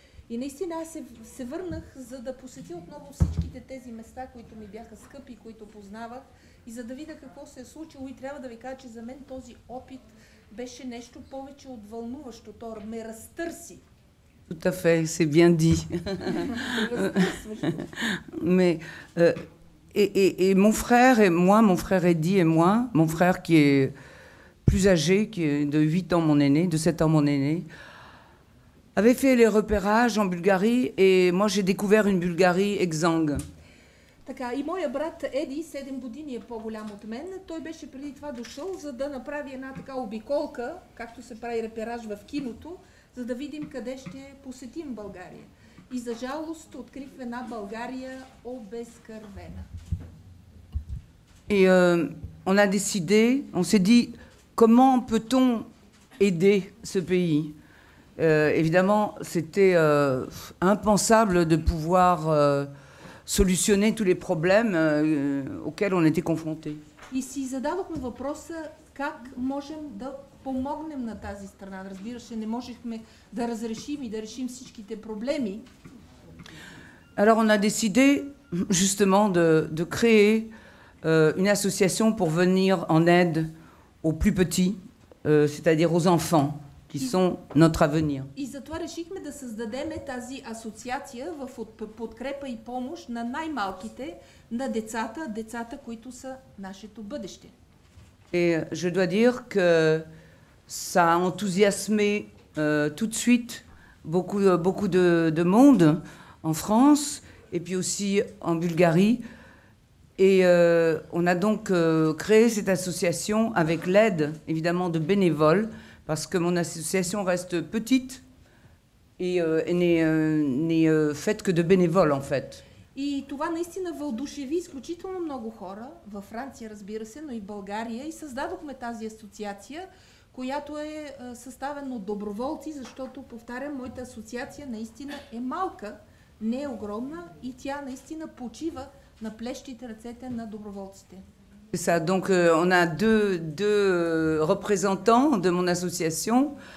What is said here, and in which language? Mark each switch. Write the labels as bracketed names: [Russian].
[Bulgarian] И наистина аз се върнах, за да посетя отново всичките тези места, които ми бяха скъпи, които познавах, и за да видя какво се е случило. И трябва да ви кажа, че за мен този опит беше нещо повече от вълнуващо. То ме разтърси. [French] Tout à fait, c'est bien dit. Mais et mon frère et moi, mon frère Eddy et moi, mon frère qui est plus âgé, qui est de 8 ans mon aîné, de 7 ans mon aîné, avait fait les repérages en Bulgarie et moi j'ai découvert une Bulgarie exsangue. [Bulgarian] Така, и моя брат Еди, 7 години е по-голям от мен, той беше преди това дошъл, за да направи една така обиколка, както се прави репераж в киното, за да видим къде ще посетим България. И за жалост открих една България обезкървена. [French] Et on a décidé, on s'est dit, comment peut-on aider ce pays ? Évidemment, c'était impensable de pouvoir solutionner tous les problèmes auxquels on était confrontés. [Bulgarian] И си зададохме въпроса как можем да помогнем на тази страна. Разбира се, не можехме да разрешим и да решим всичките проблеми. [French] Alors on a décidé justement de créer une association pour venir en aide aux plus petits, c'est-à-dire aux enfants qui sont notre avenir. [Bulgarian] И затова решихме да създадем тази асоциация в подкрепа и помощ на най-малките, на децата, които са нашето бъдеще. [French] Et je dois dire que ça a enthousiasmé tout de suite beaucoup de monde en France et puis aussi en Bulgarie. Et on a donc créé cette association avec l'aide évidemment de bénévoles, parce que mon association reste petite et n'est faite que de bénévoles en fait. [Bulgarian] И това наистина въодушеви изключително много хора, във Франция разбира се, но и в България, и създадохме тази асоциация, която е съставена от доброволци, защото, повтарям, моята асоциация наистина е малка, не е огромна и тя наистина почива на плещите ръцете на доброволците. [French] C'est ça, donc on a deux représentants de mon association.